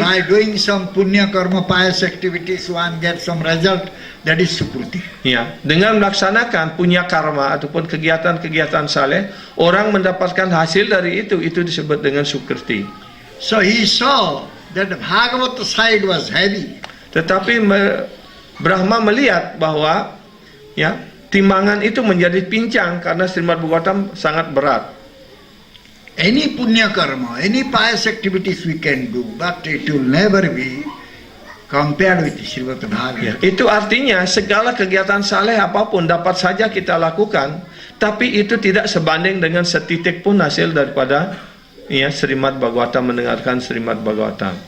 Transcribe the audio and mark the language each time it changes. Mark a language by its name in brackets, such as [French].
[English] By doing some punya karma pious activities, one gets some result. That is Sukruti. [Indonesian] Ya, dengan melaksanakan punya karma ataupun kegiatan-kegiatan saleh, orang mendapatkan hasil dari itu disebut dengan Sukriti. [English] So he saw that the Bhagavata side was heavy. [Indonesian] Tetapi Brahma melihat bahwa ya timbangan itu menjadi pincang karena Srimad Bhagavatam sangat berat. [English] Any punya karma, any pious activities we can do, but it will never be compared with Srimad Bhagavatam. [Indonesian] Ya, itu artinya segala kegiatan saleh apapun dapat saja kita lakukan, tapi itu tidak sebanding dengan setitik pun hasil daripada ya Srimad Bhagavatam, mendengarkan Srimad Bhagavatam.